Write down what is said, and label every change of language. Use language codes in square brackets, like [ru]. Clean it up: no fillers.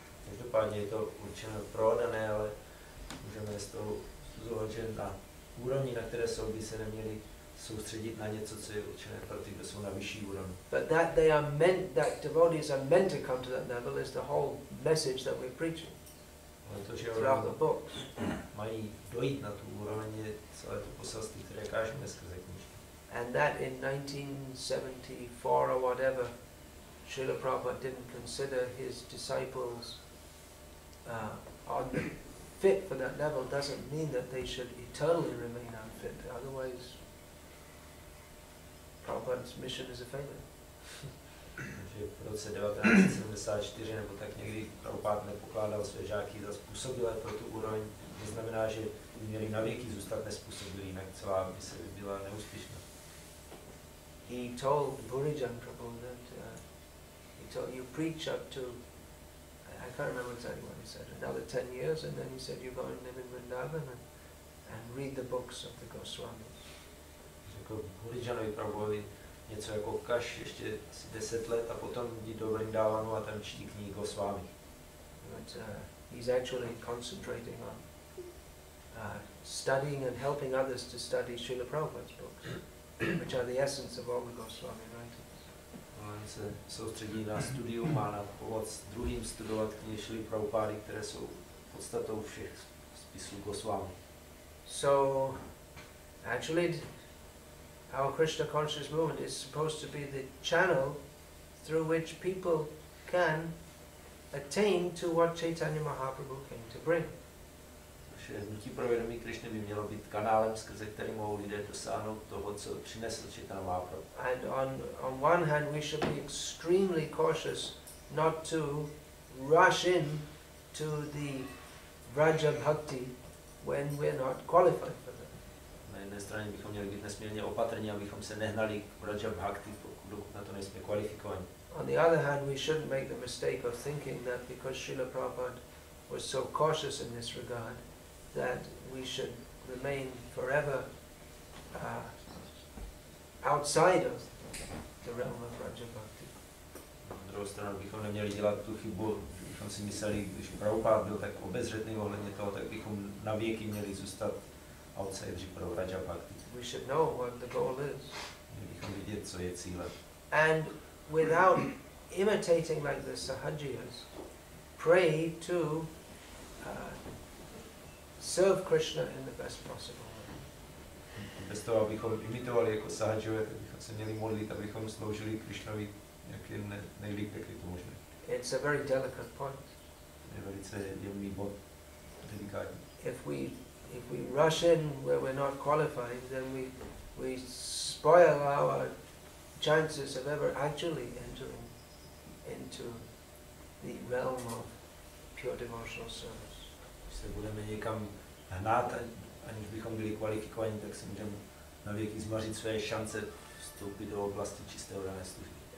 [cs] Každopádně je to určené pro oddané, ale můžeme z toho uzovat, že na úrovni, na které jsou, by se neměli soustředit na něco, co je určené pro ty, kdo jsou na vyšší úrovni. [en] But that devotees are meant to come to that level is the whole message that we're preaching throughout the books. [cs] Mají dojít na tu úroveň je celé to poselství, které kážeme skrze knížky. [en] And that in 1974 or whatever, Srila Prabhupada didn't consider his disciples fit for that level doesn't mean that they should eternally remain unfit. Otherwise, Prabhupada's mission is a failure. [cs] Takže v roce 1974 nebo tak někdy Prabhupada nepokládal své žáky za způsobilé pro tu úroveň. To znamená, že by měli navěky zůstat nezpůsobilí, jinak celá mise by byla neúspěšná. [en] He told Bhurijan Prabhu that he told you preach up to, I can't remember exactly what he said, another 10 years, and then he said you go and live in Vrindavan and read the books of the Goswamis. [cs] Řekl Bhurijanovi Prabhuovi něco jako kaž ještě asi 10 let a potom jdi do Vrindavanu a tam čti knihy Goswami. [en] But he's actually concentrating on studying and helping others to study Srila Prabhupada's books, which are the essence of all the Goswami writings. [cs] On se soustředí na studium a na pomoc druhým studovat knihy Šrily Prabhupády, které jsou podstatou všech spisů Goswami. [en] So, actually, our Krishna conscious movement is supposed to be the channel through which people can attain to what Chaitanya Mahaprabhu came to bring. [cs] Naše hnutí pro vědomí Krishny by mělo být kanálem, skrze který mohou lidé dosáhnout toho, co přinesl Chaitanya Mahaprabhu. [en] And on one hand, we should be extremely cautious not to rush in to the Vraja Bhakti when we're not qualified for that. [cs] Na jedné straně bychom měli být nesmírně opatrní, abychom se nehnali k Vraja Bhakti, dokud na to nejsme kvalifikovaní. [en] On the other hand, we shouldn't make the mistake of thinking that because Srila Prabhupada was so cautious in this regard, that we should remain forever outside of the realm of Vraja Bhakti. [cs] Na druhou stranu bychom neměli dělat tu chybu, bychom si mysleli, když Prabhupada byl tak obezřetný ohledně toho, tak bychom na věky měli zůstat outsideri pro Vraja Bhakti. [en] we should know what the goal is. [cs] Měli bychom vidět, co je cílem. [en] And without imitating like the sahajiyas, pray to serve Krishna in the best possible way. [cs] Bez toho, abychom imitovali jako sahajové, tak bychom se měli modlit, abychom sloužili Krishnovi, jak je nejlíp, jak je to možné. [en] It's a very delicate point. [cs] Je velice jemný bod, delikátní. [en] If we rush in where we're not qualified, then we spoil our chances of ever actually entering into the realm of pure devotional service. [cs] Když se budeme někam hnát, aniž bychom byli kvalifikovaní, tak si můžeme navěky zmařit své šance vstoupit do oblasti čistého dané služby.